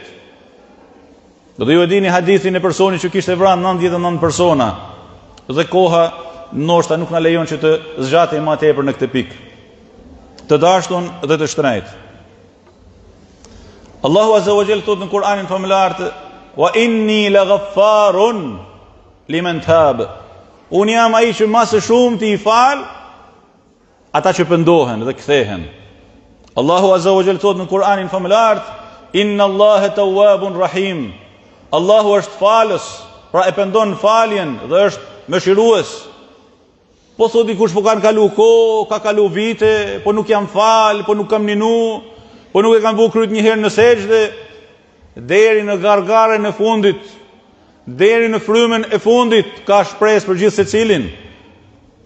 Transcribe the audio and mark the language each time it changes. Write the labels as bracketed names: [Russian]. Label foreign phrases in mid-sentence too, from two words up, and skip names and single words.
[Albanian] Dhe ju e dini hadithin e personit që kishte vranë 99 persona dhe koha ndoshta nuk na lejon që të zgjatemi më tepër në këtë pikë. Të dashtun dhe të shtrejt. Allahu [Arabic] عز وجل [Albanian] thot në Kur'anin famëlar: [Arabic] وإني لغفار لمن تاب. [Albanian] Unë jam ai që më së shumti i fal ata që pendohen dhe kthehen. Allahu [Arabic] عز وجل [Albanian] thot në Kur'anin famëlar: [Arabic] إن الله تواب رحيم. [Albanian] Allahu është falës, pra e pendon faljen dhe është mëshirues. Po thot dikush, po kanë kalu kohë, ka kalu vite, po nuk jam fal, po nuk kam ninu, po nuk e kam vu kryt një herë në sejdë, deri në gargaren e fundit, deri në frymën e fundit ka shpresë për gjithë secilin.